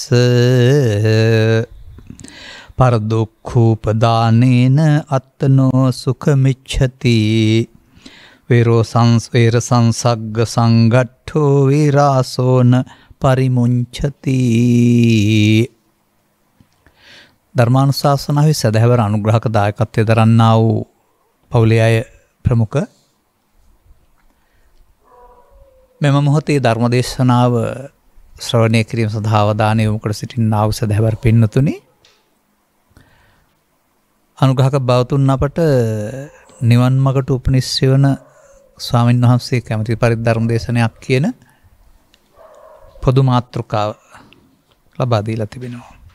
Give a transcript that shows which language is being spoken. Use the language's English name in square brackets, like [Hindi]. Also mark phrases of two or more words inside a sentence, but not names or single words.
[Pali] පරදුක්ඛූපදානේන අත්තනෝ සුඛමිච්ඡති වේරෝ සංස්වේර සංසග්ග සංගට්ඨෝ විරාසෝන පරිමුංචති. [Sinhala] ධර්මානුශාසනාවේ සදහැවර අනුග්‍රහක දායකත්වයේ දරන්නා වූ පවුලේ අය ප්‍රමුඛ මෙම මොහොතේ ධර්මදේශනාව ශ්‍රවණය කිරීම සඳහා අවධානය යොමු කර සිටින්නා වූ සදහැවර පින්වතුනි, අනුග්‍රහක බවතුන් අපට නිවන් මගට උපනිශ්‍රේ වන ස්වාමීන් වහන්සේ කැමති පරිදි ධර්ම දේශනයක් කියන පොදු මාතෘකාව ලබා දීලා තිබෙනවා.